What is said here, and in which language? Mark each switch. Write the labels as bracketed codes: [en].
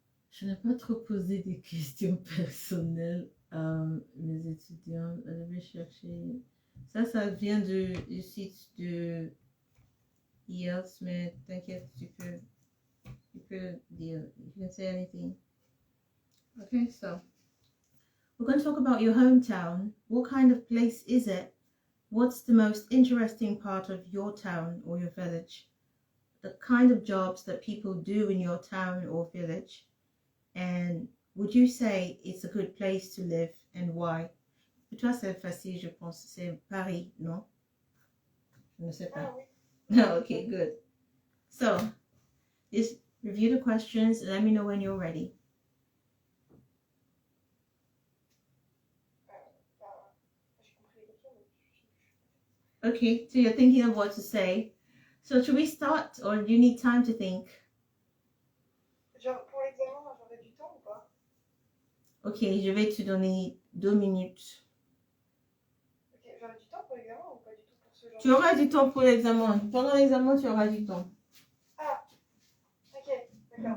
[fr] Je n'ai pas trop posé des questions personnelles à mes étudiants. Je vais chercher. Ça vient du site de IELTS, mais t'inquiète, tu peux dire. [en] You can say anything. Okay, so we're going to talk about your hometown. What kind of place is it? What's the most interesting part of your town or your village? The kind of jobs that people do in your town or village. And would you say it's a good place to live and why? [fr] Pour toi, c'est facile, je pense. C'est Paris, non? Je ne sais pas. Ah oui. [en] No, okay, good. So, just review the questions and let me know when you're ready. [fr] J'ai compris les questions, mais je sais plus. [en] Okay, so you're thinking of what to say. So, should we start or do you need time to think? [fr] Genre, pour l'examen, j'aurais du temps ou pas? Ok, je vais te donner 2 minutes. Ok, j'aurais du temps pour l'examen ou pas du tout pour ce genre Tu auras du temps pour l'examen. Pendant l'examen, tu auras du temps. Ah, ok, d'accord.